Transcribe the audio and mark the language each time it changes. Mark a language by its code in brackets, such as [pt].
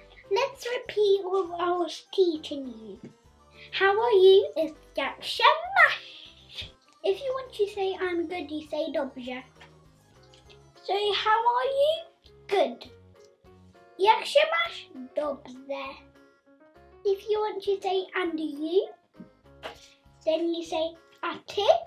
[en] Let's repeat what I was teaching you. How are you is [pl] jak się masz. [en] If you want to say I'm good, you say dobrze. So how are you? Good. [pl] Jak się masz? Dobrze. [en] If you want to say and you, then you say [pl] a ty.